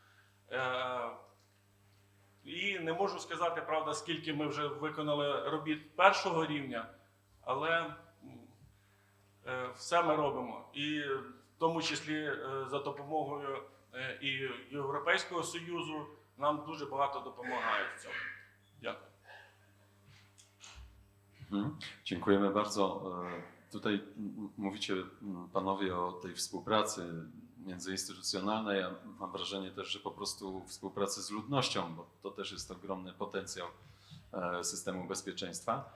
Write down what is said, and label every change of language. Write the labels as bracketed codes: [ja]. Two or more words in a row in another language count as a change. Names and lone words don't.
[uk] І не можу сказати, правда, скільки ми вже виконали робіт першого рівня, але все ми робимо. І в тому числі за допомогою і Європейського Союзу нам дуже багато допомагають в цьому. Dякую. [pl] Dziękujemy bardzo. Tutaj mówicie panowie o tej współpracy międzyinstytucjonalnej. Ja mam wrażenie też, że po prostu współpracy z ludnością, bo to też jest ogromny potencjał systemu bezpieczeństwa.